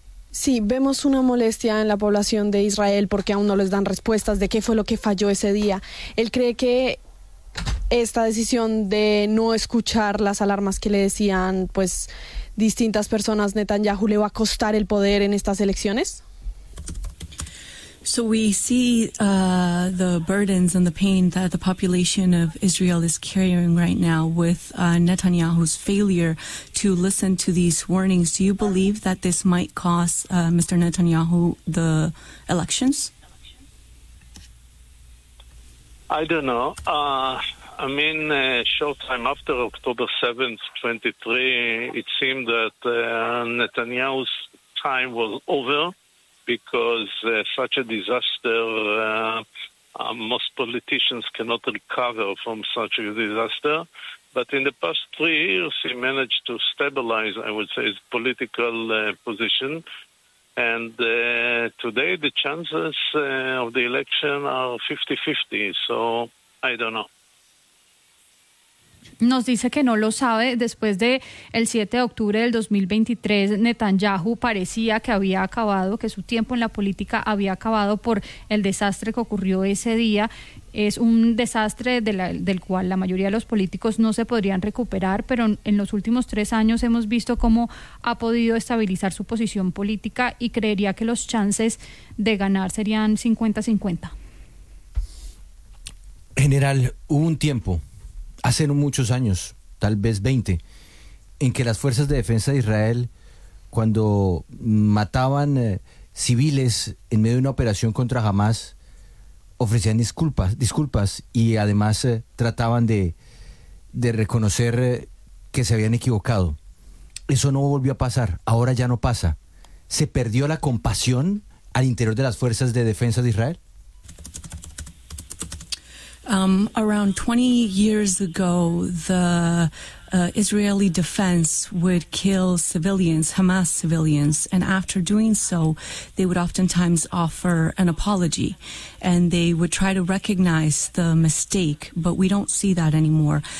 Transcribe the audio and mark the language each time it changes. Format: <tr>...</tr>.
<es>Sí, vemos una molestia en la población de Israel porque aún no les dan respuestas de qué fue lo que falló ese día. Él cree que esta decisión de no escuchar las alarmas que le decían, pues, distintas personas, Netanyahu, le va a costar el poder en estas elecciones.</es> <en>So we see the burdens and the pain that the population of Israel is carrying right now with Netanyahu's failure to listen to these warnings. Do you believe that this might cost Mr. Netanyahu the elections? I don't know. I mean, a short time after October 7th, 23, it seemed that Netanyahu's time was over. Because such a disaster, most politicians cannot recover from such a disaster. But in the past 3 years, he managed to stabilize, I would say, his political position. And today, the chances of the election are 50-50. So, I don't know.</en> <es>Nos dice que no lo sabe. Después de el 7 de octubre del 2023, Netanyahu parecía que había acabado, que su tiempo en la política había acabado por el desastre que ocurrió ese día. Es un desastre del cual la mayoría de los políticos no se podrían recuperar, pero en los últimos 3 años hemos visto cómo ha podido estabilizar su posición política y creería que los chances de ganar serían 50-50. General, hubo un tiempo, hace muchos años, tal vez 20, en que las fuerzas de defensa de Israel, cuando mataban civiles en medio de una operación contra Hamas, ofrecían disculpas y además trataban de reconocer que se habían equivocado. eso no volvió a pasar, ahora ya no pasa. ¿Se perdió la compasión al interior de las fuerzas de defensa de Israel?</es> <en>Around 20 years ago, the Israeli defense would kill civilians, Hamas civilians, and after doing so, they would oftentimes offer an apology, and they would try to recognize the mistake, but we don't see that anymore.</en>